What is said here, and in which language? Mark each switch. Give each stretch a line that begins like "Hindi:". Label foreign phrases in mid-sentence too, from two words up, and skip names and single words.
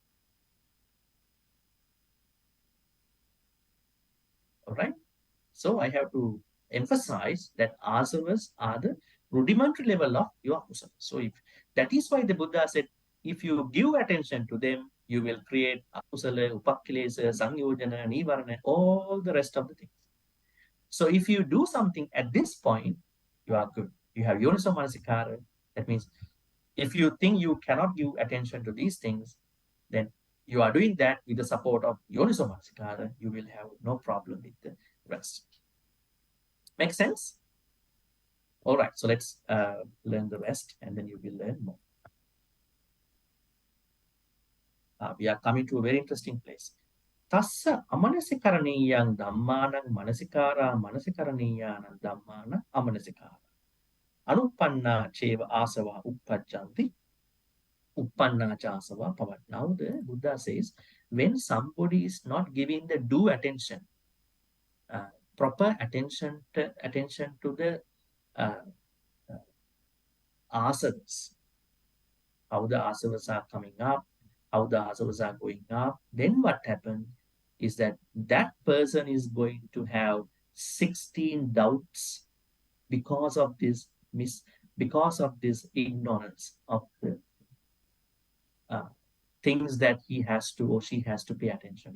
English: All right. So I have to emphasize that Āsavas are the rudimentary level of your akusala. So if that is why the Buddha said, if you give attention to them, you will create
Pali: akusala, upakkilesa, sangyojana, nivarana,
English: all the rest of the things. So if you do something at this point, you are good. You have
Pali: yoniso manasikara.
English: That means if you think you cannot give attention to these things, then you are doing that with the support of
Pali: yoniso manasikara.
English: You will have no problem with the rest. Make sense? All right, so let's learn the rest and then you will learn more. We are coming to a very interesting place.
Pali: Tassa amanasikaraniyang dhammanang manasikara manasikaraniyang dhammana amanasikara. Anupanna cheva asava uppajjanti. Uppanna cha asava pavat.
English: Now the Buddha says, when somebody is not giving the due attention, proper attention to the Āsavas, how the Āsavas are coming up, how the Āsavas are going up, then what happens is that that person is going to have 16 doubts because of this ignorance of the things that he has to or she has to pay attention.